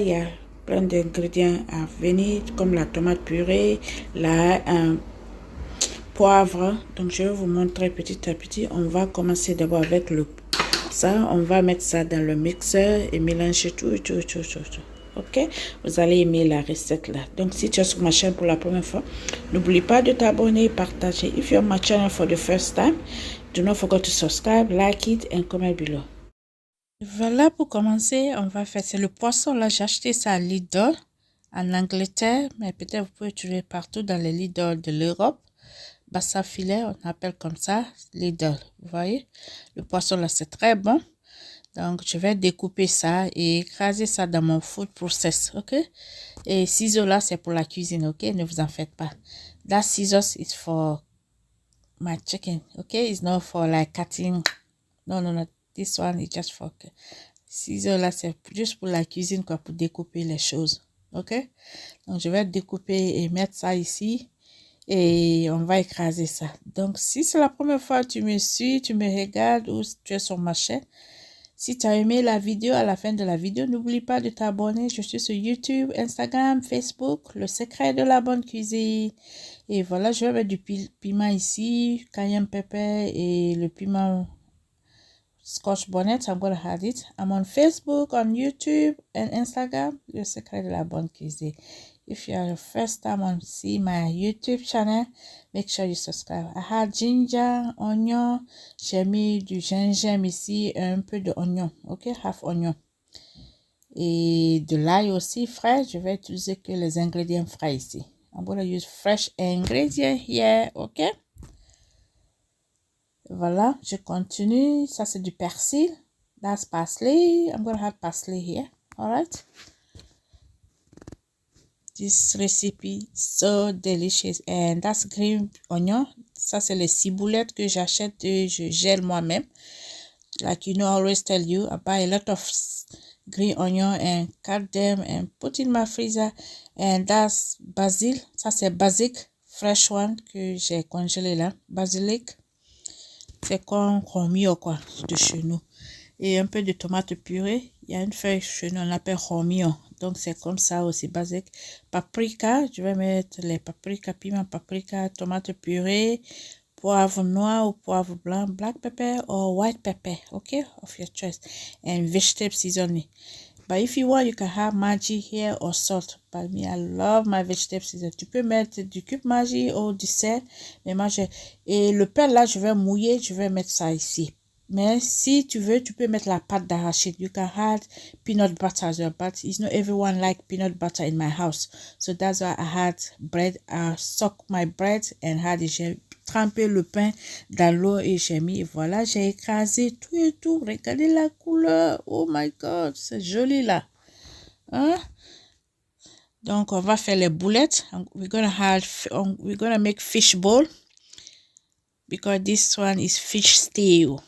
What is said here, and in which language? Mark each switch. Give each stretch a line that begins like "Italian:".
French: Il y a plein d'ingrédients à venir, comme la tomate purée, un poivre. Donc je vais vous montrer petit à petit. On va commencer d'abord avec ça. On va mettre ça dans le mixeur et mélanger tout. Ok, vous allez aimer la recette là. Donc si tu es sur ma chaîne pour la première fois, n'oublie pas de t'abonner et partager.
English: If you're on my channel for the first time, do not forget to subscribe, like it and comment below.
French: Voilà, pour commencer, on va faire, c'est le poisson là, j'ai acheté ça à Lidl en Angleterre, mais peut-être vous pouvez trouver partout dans les Lidl de l'Europe. Bassa filet, on appelle comme ça, Lidl, vous voyez. Le poisson là, c'est très bon. Donc, je vais découper ça et écraser ça dans mon food process, ok? Et ciseaux là, c'est pour la cuisine, ok? Ne vous en faites pas.
English: That scissors is for my chicken, ok? It's not for like cutting. No. This one is just for...
French: Ciseaux là, c'est juste pour la cuisine, quoi, pour découper les choses, ok? Donc, je vais découper et mettre ça ici. Et on va écraser ça. Donc, si c'est la première fois que tu me suis, tu me regardes ou tu es sur ma chaîne, si tu as aimé la vidéo, à la fin de la vidéo, n'oublie pas de t'abonner. Je suis sur YouTube, Instagram, Facebook, le secret de la bonne cuisine. Et voilà, je vais mettre du piment ici, cayenne pepper et le piment scotch bonnet.
English: I'm going to add it. I'm on Facebook, on YouTube and Instagram, le secret de la bonne cuisine. If you are the first time on see my YouTube channel, make sure you subscribe. I had ginger, onion.
French: J'ai mis du gingembre ici, un peu d'oignon. Ok,
English: half onion.
French: Et de l'ail aussi frais. Je vais utiliser que les ingrédients frais ici.
English: I'm going to use fresh ingredients here. Ok.
French: Voilà, je continue. Ça, c'est du persil.
English: That's parsley. I'm going to have parsley here. All right. This recipe so delicious and that's green onion.
French: Ça c'est les ciboulettes que j'achète et je gèle moi-même.
English: Like you know, I always tell you, I buy a lot of green onion and cut them and put in my freezer. And that's basil.
French: Ça c'est
English: basic fresh one
French: que j'ai congelé là. Basilic. C'est comme romio quoi de chez nous. Et un peu de tomate purée. Il y a une feuille chez nous, on l'appelle romio. Donc, c'est comme ça aussi, basique. Paprika, je vais mettre les paprika, piment, paprika, tomate purée, poivre noir ou poivre blanc,
English: black pepper or white pepper, okay, of your choice. And vegetable seasoning. But if you want, you can have Maggi here or salt. But me, I love my vegetable seasoning.
French: Tu peux mettre du cube Maggi ou du sel. Mais moi, et le pain là, je vais mouiller, je vais mettre ça ici. Mais si tu veux, tu peux mettre la pâte d'arachide.
English: You can add peanut butter as well, but it's not everyone like peanut butter in my house. So that's why I had bread. I soak my bread and
French: j'ai trempé le pain dans l'eau et j'ai mis. Et voilà, j'ai écrasé tout et tout. Regardez la couleur.
English: Oh my God,
French: c'est joli là. Hein? Donc, on va faire les boulettes.
English: We're gonna make fish bowl because this one is fish stew.